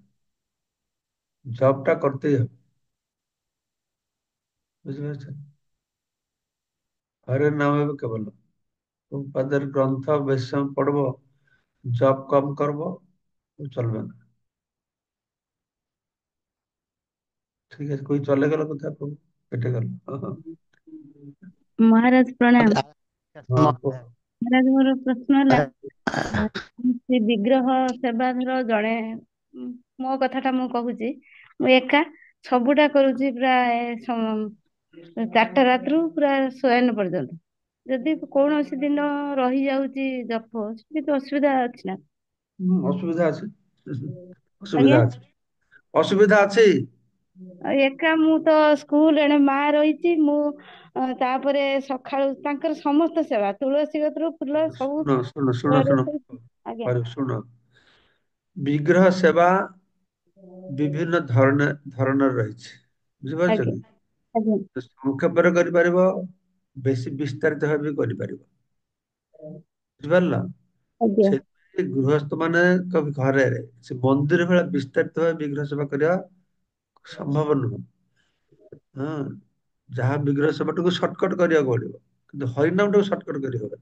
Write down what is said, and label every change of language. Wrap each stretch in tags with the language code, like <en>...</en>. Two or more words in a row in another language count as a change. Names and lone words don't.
<bn>জবটা করতেই হবে, বুঝতে পেরেছেন? হরের নাম হবে কেবল। প্রভুপাদের গ্রন্থ বেশি সময় পড়বো, জব কম করবো, চলবে না। ঠিক আছে, কই চলে গেল কোথায় প্রভু? কেটে গেল।</bn> <or>ମହାରାଜ ପ୍ରଣାମ।</or> <bn>হ্যাঁ, প্রভু।</bn> <or>ମହାରାଜ ମୋର ପ୍ରଶ୍ନ ହେଲା, ସେ ବିଗ୍ରହ ସେବା ଧର ଜଣେ, ମୋ କଥାଟା ମୁଁ କହୁଛି, ମୁଁ ଏକା ସବୁଟା କରୁଛି ପ୍ରାୟ 4ଟା ରାତିରୁ ପୁରା ଶୟନ ପର୍ଯ୍ୟନ୍ତ। ଯଦି କୌଣସି ଦିନ ରହିଯାଉଛି ଜପ, କିଛି ଅସୁବିଧା ଅଛି ନା?</or> <bn>অসুবিধা আছে, অসুবিধা</bn> <or>ଆଜ୍ଞା।</or> <bn>আছে, অসুবিধা আছে।</bn> <or>ଆଉ ଏକା ମୁଁ ତ ସ୍କୁଲ ଏଣେ ମା ରହିଛି, ମୁଁ ତାପରେ ସକାଳୁ ତାଙ୍କର ସମସ୍ତ ସେବା, ତୁଳସୀ ଗଛରୁ ଫୁଲ ସବୁ ଶୁଣ ଶୁଣ ଶୁଣ ଶୁଣ, ରୋଷେଇ। ଆଜ୍ଞା। ଶୁଣ।</or> <bn>বিগ্রহ সেবা বিভিন্ন ধরনের রয়েছে, বুঝিপাରୁଛ</bn> <or>ଆଜ୍ଞା। କି? ଆଜ୍ଞା। ସଂକ୍ଷେପରେ କରିପାରିବ, ବେଶୀ ବିସ୍ତାରିତ ଭାବେ ବି କରିପାରିବ, ବୁଝିପାରିଲ? ଆଜ୍ଞା। ସେଥିପାଇଁ ଗୃହସ୍ଥ ମାନଙ୍କ ଘରେ ସେ ମନ୍ଦିର ଭଳିଆ ବିସ୍ତାରିତ ଭାବେ ବିଗ୍ରହ ସେବା କରିବା ସମ୍ଭବ ନୁହଁ। ହଁ, ଯାହା ବିଗ୍ରହ ସେବାଟାକୁ ସର୍ଟକଟ କରିବାକୁ ପଡିବ, କିନ୍ତୁ ହରିନାମଟାକୁ ସର୍ଟକଟ କରିହବନି।</or>